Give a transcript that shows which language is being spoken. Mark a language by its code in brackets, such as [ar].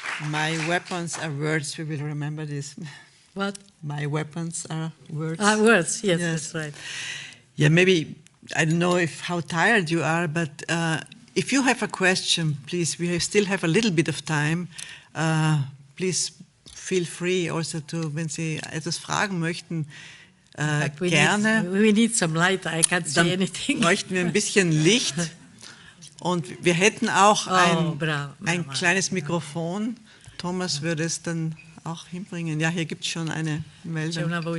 [en] My weapons are words. We will remember this. What? My weapons are words. Words. Yes, that's right. Yeah, maybe I don't know how tired you are, but if you have a question, please. We still have a little bit of time. Please. Feel free also to, [de] wenn Sie etwas fragen möchten, gerne. [en] We need some light, I can't say anything. [de] Bräuchten wir ein bisschen Licht und wir hätten auch ein kleines Mikrofon. Thomas würde es dann auch hinbringen. Ja, hier gibt es schon eine Meldung.